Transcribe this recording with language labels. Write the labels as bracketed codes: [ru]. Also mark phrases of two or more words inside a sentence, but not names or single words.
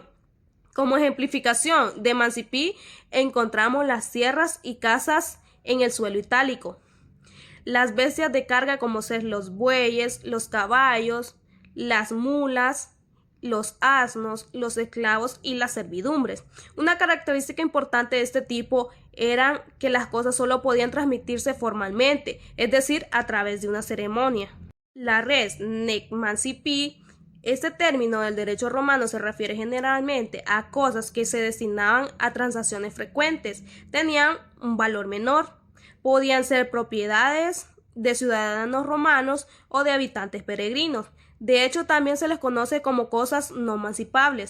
[es] Como ejemplificación de mancipí encontramos las tierras y casas en el suelo itálico, las bestias de carga como ser los bueyes, los caballos, las mulas, los asnos, los esclavos y las servidumbres. Una característica importante de este tipo era que las cosas solo podían transmitirse formalmente, es decir, a través de una ceremonia. [la] La res nec mancipi. [es] Este término del derecho romano se refiere generalmente a cosas que se destinaban a transacciones frecuentes, tenían un valor menor, podían ser propiedades de ciudadanos romanos o de habitantes peregrinos. De hecho, también se les conoce como cosas no mancipables.